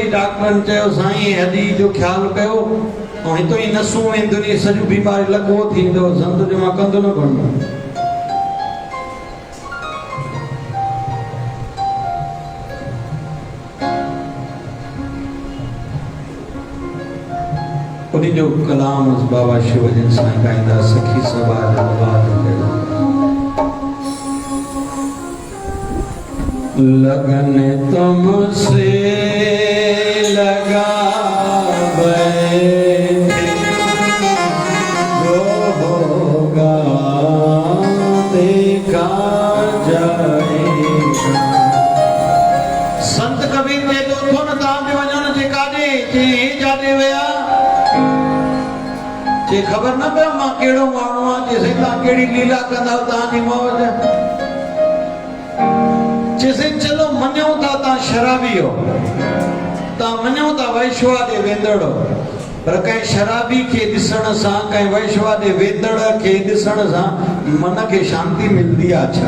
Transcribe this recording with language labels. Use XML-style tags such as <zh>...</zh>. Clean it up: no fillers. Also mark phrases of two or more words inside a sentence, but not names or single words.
<sd>डॉक्टरनि चयो साईं हॾी जो ख़्यालु कयो, ऐं हितां ई नसूं वेंदियूं नी, सॼो बीमारी लॻो थींदो। संत जो मां कंध न खणंदो। उन्हीं जो कलाम बाबा शिवजन साईं गाईंदा, सखी सबाज लबाज कयो।</sd> <hi>लगन तुमसे लगा बैठे जो होगा देखा जाएगा।</hi> <sd>संत कबीर ने तो थो न तव्हांजे वञण जे काॾे, चई जाॾे विया, चई ख़बर न पियो मां कहिड़ो माण्हू आहियां। चइसि तव्हां कहिड़ी लीला कंदा, तव्हांजी मौज। चइसि चलो मञो था तव्हां शराबी हो, तव्हां मञो था वैश्वा ॾे वेंदड़ हो, पर कंहिं शराबी खे ॾिसण सां, कंहिं वैश्वा ॾे वेंदड़ खे ॾिसण सां मन खे शांति मिलंदी आहे छा?</sd>